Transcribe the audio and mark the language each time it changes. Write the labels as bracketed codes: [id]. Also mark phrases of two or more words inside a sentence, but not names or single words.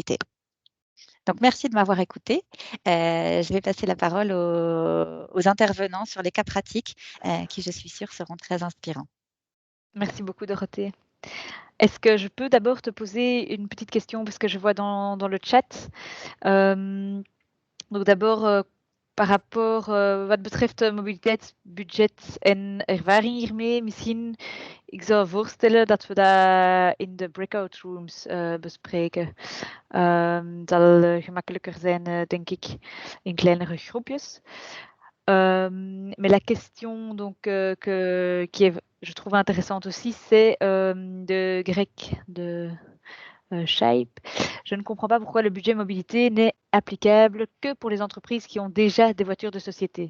[fr] Donc, merci de m'avoir écouté. Je vais passer la parole aux intervenants sur les cas pratiques qui, je suis sûre, seront très inspirants. Merci beaucoup, Dorothée. Est-ce que je peux d'abord te poser une petite question parce que je vois dans le chat. Donc d'abord, par rapport, [nl] wat betreft de mobiliteitsbudget en ervaring hiermee, misschien, ik zou voorstellen dat we dat in de [en] breakout rooms [nl] bespreken. Het zal gemakkelijker zijn, denk ik, in kleinere groepjes. [fr] Mais la question donc, qui est, je trouve intéressante aussi, c'est de Greg de Shape. Je ne comprends pas pourquoi le budget mobilité n'est applicable que pour les entreprises qui ont déjà des voitures de société.